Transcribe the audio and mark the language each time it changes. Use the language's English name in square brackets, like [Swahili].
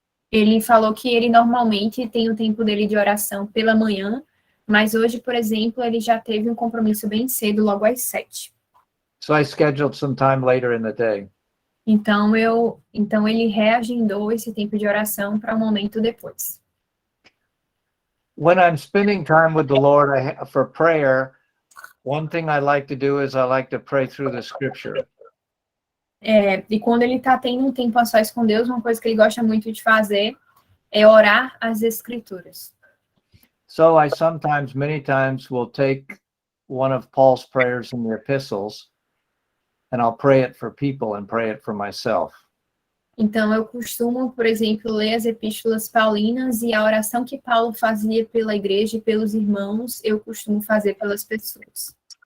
[Portuguese] Ele falou que ele normalmente tem o tempo dele de oração pela manhã, mas hoje, por exemplo, ele já teve um compromisso bem cedo, logo às 7. [English] So I scheduled some time later in the day. [Portuguese] Então ele reagendou esse tempo de oração para um momento depois. [English] When I'm spending time with the Lord for prayer, one thing I like to do is I like to pray through the scripture. [Portuguese] E quando ele está tendo um tempo a sós com Deus, uma coisa que ele gosta muito de fazer é orar as escrituras. [English] So I many times, will take one of Paul's prayers in the epistles, and I'll pray it for people and pray it for myself. [Portuguese] Então, eu costumo, por exemplo, ler as epístolas paulinas e a oração que Paulo fazia pela igreja e pelos irmãos, eu costumo fazer pelas pessoas.